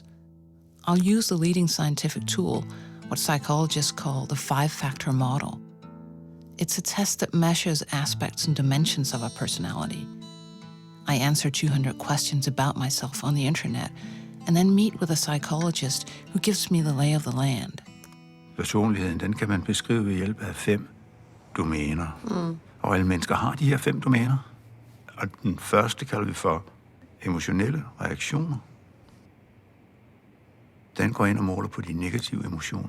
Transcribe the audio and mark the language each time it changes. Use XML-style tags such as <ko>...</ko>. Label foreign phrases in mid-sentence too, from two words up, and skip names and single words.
<en>I'll use the leading scientific tool, what psychologists call the 5-factor model. It's a test that measures aspects and dimensions of a personality. I answer 200 questions about myself on the internet, and then meet with a psychologist who gives me the lay of the land.</en> <da>Personligheden, den kan man beskrive ved hjælp af 5 domæner. Og alle mennesker har de her 5 domæner. Og den første kalder vi for emotionelle reaktioner. Den går ind og måler på de negative emotioner.</da>